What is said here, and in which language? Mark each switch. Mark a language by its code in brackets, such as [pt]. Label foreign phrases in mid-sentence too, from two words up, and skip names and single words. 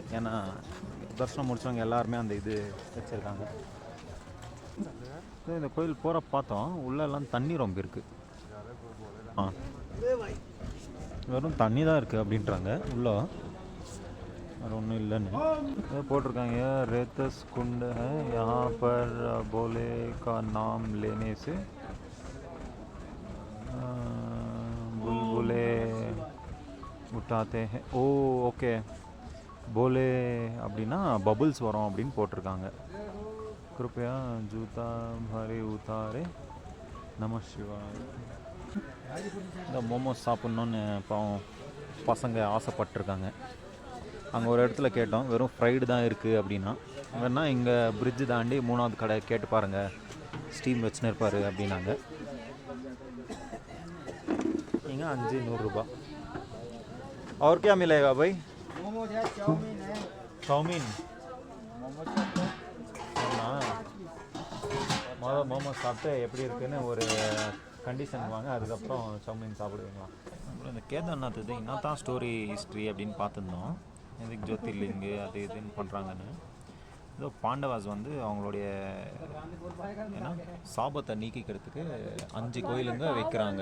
[ta] ஏன்னா தரிசனம் முடித்தவங்க எல்லாருமே அந்த இது வச்சுருக்காங்க. இந்த கோயில் போகிற பார்த்தோம், உள்ளெல்லாம் தண்ணி ரொம்ப இருக்குது. வெறும் தண்ணி தான் இருக்குது அப்படின்றாங்க உள்ள, வேறு ஒன்றும் இல்லைன்னு போட்டிருக்காங்க. [hi] रेतस कुंड है यहाँ पर भोले का नाम लेने से बुलबुले उठाते हैं. [ta] ஓ ஓகே, போலே அப்படின்னா பபுள்ஸ் வரும் அப்படின்னு போட்டிருக்காங்க. [hi] कृपया जूता बाहर उतारे नमः शिवाय. [ta] இந்த மோமோஸ் சாப்பிட்ணுன்னு பாவம் பசங்க ஆசைப்பட்டிருக்காங்க. அங்கே ஒரு இடத்துல கேட்டோம், வெறும் ஃப்ரைடு தான் இருக்குது அப்படின்னா. வேணா இங்கே பிரிட்ஜு தாண்டி 3வது கடை கேட்டு பாருங்கள், ஸ்டீம் வச்சுன்னு இருப்பார் அப்படின்னாங்க. இங்கே 500 ரூபா. [hi] और क्या मिलेगा भाई? चाउमीन. [ta] மோமோஸ் சாப்பிட்டு எப்படி இருக்குன்னு ஒரு கண்டிஷன் வாங்க, அதுக்கப்புறம் சவுமின் சாப்பிடுவீங்களா. அப்புறம் இந்த கேதார்நாத் இது என்ன தான் ஸ்டோரி ஹிஸ்ட்ரி அப்படின்னு பார்த்துருந்தோம். எதுக்கு ஜோதிர்லிங்கு அது இதுன்னு பண்ணுறாங்கன்னு. ஏதோ பாண்டவாஸ் வந்து அவங்களுடைய ஏன்னா சாபத்தை நீக்கிக்கிறதுக்கு 5 கோயிலுங்க வைக்கிறாங்க.